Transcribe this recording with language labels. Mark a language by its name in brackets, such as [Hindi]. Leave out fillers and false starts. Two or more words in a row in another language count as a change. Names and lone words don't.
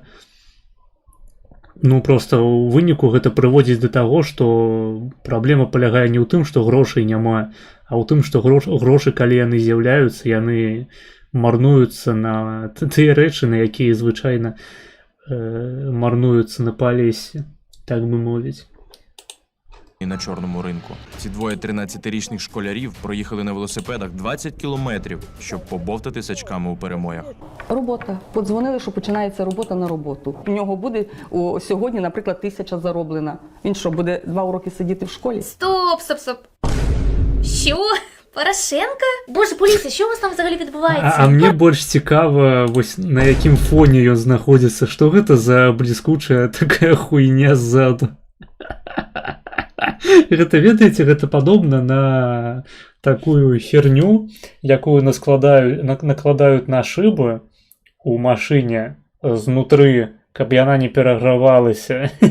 [Belarusian] Ну, просто ў выніку гэта прыводзіць да таго, што праблема палягае не ў тым, што грошай няма, а ў тым, што грошы, калі яны з'яўляюцца, яны марнуюцца на тыя рэчы, на якія звычайна марнуюцца на Палесе, так бы мовіць. [Ukrainian] і на чорному ринку. Ці двоє 13-річних школярів проїхали на велосипедах 20 кілометрів, щоб побовтати сачками у перемоях. Робота. Подзвонили, що починається робота на роботу. У нього буде сьогодні, наприклад, 1000 зароблена. Він що, буде 2 уроки сидіти в школі? Стоп. Що? Порошенко? Боже, поліція, що у вас там взагалі відбувається? [Belarusian] А мне больш цікава, вось на якім фоне ён знаходзіцца, што гэта за бліскучая такая хуйня ззаду. Гэта, ведаеце, гэта падобна на такую херню, якую накладаюць на шыбы у машыне знутры, каб яна не перагравалася.